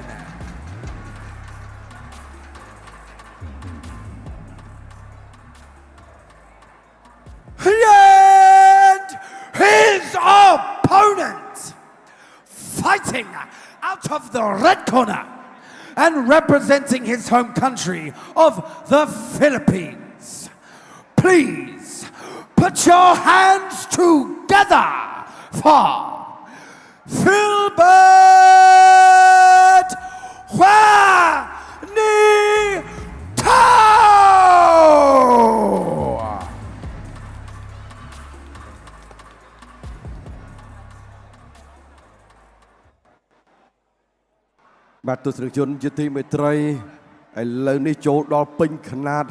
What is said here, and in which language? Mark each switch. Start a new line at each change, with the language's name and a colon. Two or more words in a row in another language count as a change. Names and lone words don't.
English: And his opponent, fighting out of the red corner and representing his home country of the Philippines. Please put your hands together for Philbert Juanito!
Khmer: បាទទស្សនិកជនជាទីមេត្រីឥឡូវនេះចូលដល់ពេញខ្នាត